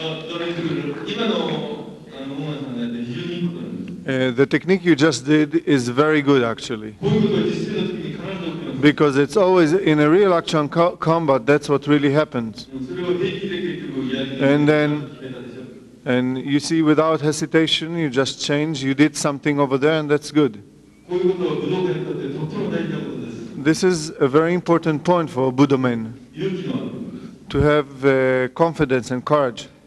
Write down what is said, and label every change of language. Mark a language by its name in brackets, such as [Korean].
[Japanese] それに来る今のモーナさんがやって非常にいいことなんです。 [English] The technique you just did is very good, actually. [Japanese] こういうことは実践の時に必ず起きます。 [English] Because it's always in a real action combat, that's what really happens. [Japanese] それを平気で結局やり [English] And then- [Japanese] 決めたでしょ。 [English] And you see, without hesitation, you just change, you did something over there, and that's good. [Japanese] こういうことは武道家にとってとても大事なことです。 [English] This is a very important point for Buddha men, [Japanese] 勇気のあることです。 [English] to have confidence and courage.